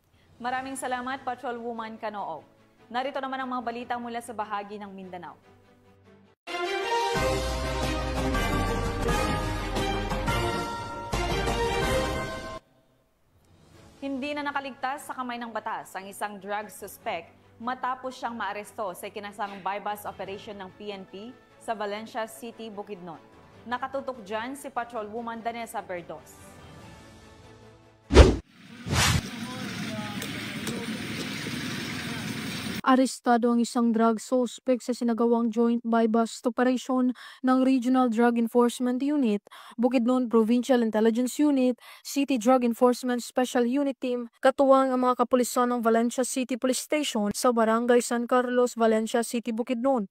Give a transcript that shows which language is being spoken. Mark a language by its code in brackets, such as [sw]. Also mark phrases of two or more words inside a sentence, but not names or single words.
[tl] Maraming salamat, Patrolwoman Canoog. Narito naman ang mga balita mula sa bahagi ng Mindanao. Hindi na nakaligtas sa kamay ng batas ang isang [en] drug suspect [tl] matapos siyang maaresto sa ikinasang [en] bypass operation [tl] ng PNP sa Valencia City, Bukidnon. Nakatutok dyan si Patrolwoman Danessa Berdos. Arestado ang isang [en] drug suspect [tl] sa sinagawang [en] joint bypass operation [tl] ng Regional Drug Enforcement Unit, Bukidnon Provincial Intelligence Unit, City Drug Enforcement Special Unit Team, katuwang ang mga kapulisan ng Valencia City Police Station sa Barangay San Carlos, Valencia City, Bukidnon.